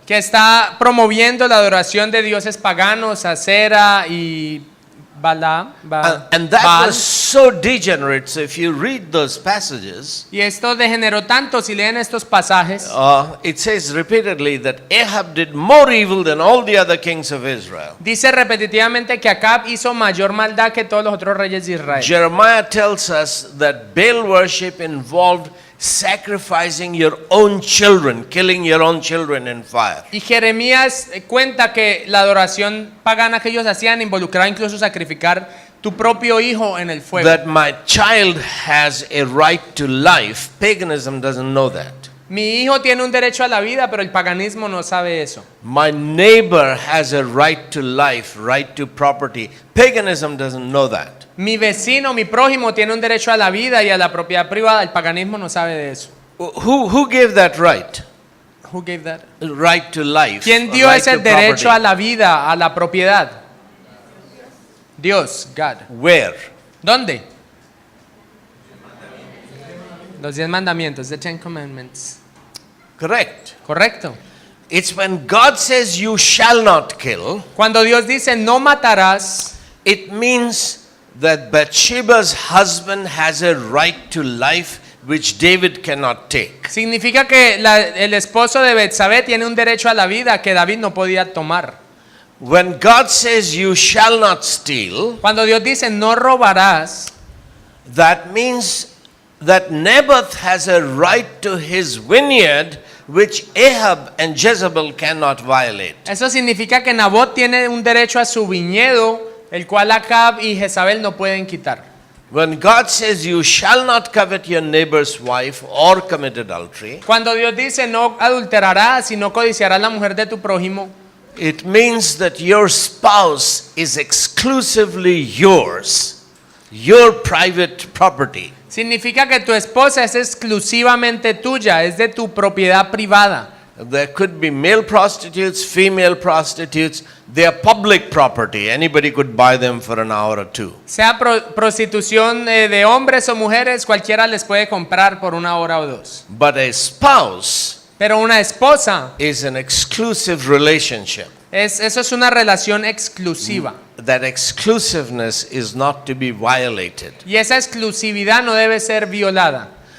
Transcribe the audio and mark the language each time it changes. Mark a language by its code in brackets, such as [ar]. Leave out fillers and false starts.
[es] Que está promoviendo la adoración de dioses paganos, Asera y Baal. [en] And that was so degenerate. So if you read those passages, [es] Y esto degeneró tanto, si leen estos pasajes, [en] it says repeatedly that Ahab did more evil than all the other kings of Israel. [es] dice repetitivamente que Acab hizo mayor maldad que todos los otros reyes de Israel. [en] Jeremiah tells us that Baal worship involved sacrificing your own children, killing your own children in fire. [es] Y Jeremías cuenta que la adoración pagana que ellos hacían involucraba incluso sacrificar tu propio hijo en el fuego. [en] That my child has a right to life. Paganism doesn't know that. [es] Mi hijo tiene un derecho a la vida, pero el paganismo no sabe eso. [en] My neighbor has a right to life, right to property. Paganism doesn't know that. [es] Mi vecino, mi prójimo tiene un derecho a la vida y a la propiedad privada. El paganismo no sabe de eso. [en] Who gave that right? Who gave that? Right to life. [es] ¿Quién dio [en] right [es] ese [en] to [es] derecho [en] property. [es] a la vida, a la propiedad? Dios, God. [en] Where? [es] ¿Dónde? Los 10 mandamientos, [en] the 10 commandments. Correct. [es] Correcto. [en] It's when God says you shall not kill, [es] Cuando Dios dice no matarás, [en] it means that Bathsheba's husband has a right to life which David cannot take. [es] significa que el esposo de Betsabé tiene un derecho a la vida que David no podía tomar. [en] When God says you shall not steal, [es] Cuando Dios dice no robarás, [en] that means that Naboth has a right to his vineyard which Ahab and Jezebel cannot violate. [es] eso significa que Nabot tiene un derecho a su viñedo, el cual Acab y Jezabel no pueden quitar. [en] When God says you shall not covet your neighbor's wife or commit adultery, [es] Cuando Dios dice no adulterarás y no codiciarás la mujer de tu prójimo, [en] it means that your spouse is exclusively yours, your private property. [es] significa que tu esposa es exclusivamente tuya, es de tu propiedad privada. [en] There could be male prostitutes, female prostitutes. They are public property. Anybody could buy them for an hour or two. [es] Sea prostitución de hombres o mujeres, cualquiera les puede comprar por una hora o dos. [en] But a spouse [es] Pero una esposa, [en] is an exclusive relationship. [es] eso es una relación exclusiva. [en] That exclusiveness is not to be violated. [es] Y esa exclusividad no debe ser violada.